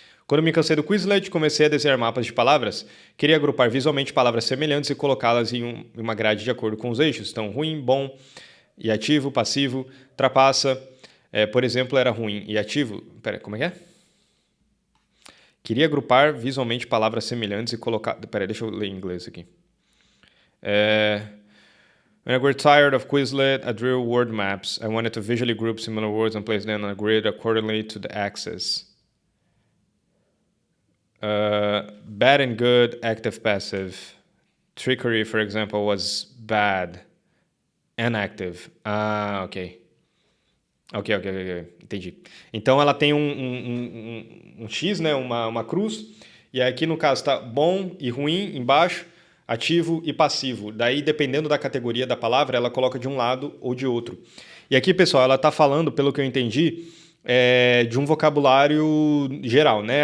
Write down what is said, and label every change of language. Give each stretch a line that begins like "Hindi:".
Portuguese: Quando me cansei do Quizlet, comecei a desenhar mapas de palavras. Queria agrupar visualmente palavras semelhantes e colocá-las em uma grade de acordo com os eixos. Então, ruim, bom e ativo, passivo, trapaça. Por exemplo, era ruim e ativo. Pera, como é que é? Queria agrupar visualmente palavras semelhantes e colocar... Pera, deixa eu ler em inglês aqui.
English: When I got tired of Quizlet, I drew word maps. I wanted to visually group similar words and place them on a grid accordingly to the axis. Bad and good, active, passive. Trickery, for example, was bad and active.
Portuguese: Ok. Ok. Entendi. Então ela tem um X, né? Uma cruz. E aqui no caso está bom e ruim embaixo. ativo e passivo. Daí, dependendo da categoria da palavra, ela coloca de um lado ou de outro. E aqui, pessoal, ela está falando, pelo que eu entendi, de um vocabulário geral, né?